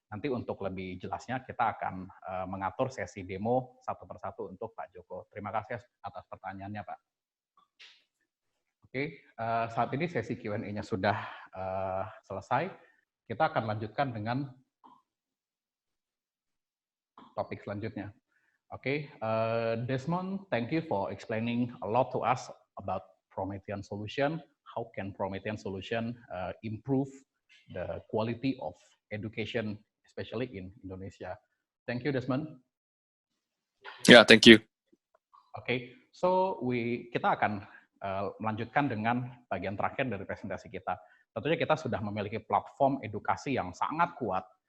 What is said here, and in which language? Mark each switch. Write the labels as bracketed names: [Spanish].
[Indonesian] Nanti untuk lebih jelasnya kita akan mengatur sesi demo satu persatu untuk Pak Joko. Terima kasih atas pertanyaannya, Pak. Oke, saat ini sesi Q&A-nya sudah selesai. Kita akan lanjutkan dengan topik selanjutnya. [English] Okay, Desmond, thank you for explaining a lot to us about Promethean solution. How can Promethean solution improve the quality of education, especially in Indonesia? Thank you, Desmond. Yeah, thank you. [Indonesian] Okay, so kita akan melanjutkan dengan bagian terakhir dari presentasi kita. Tentunya kita sudah memiliki platform edukasi yang sangat kuat.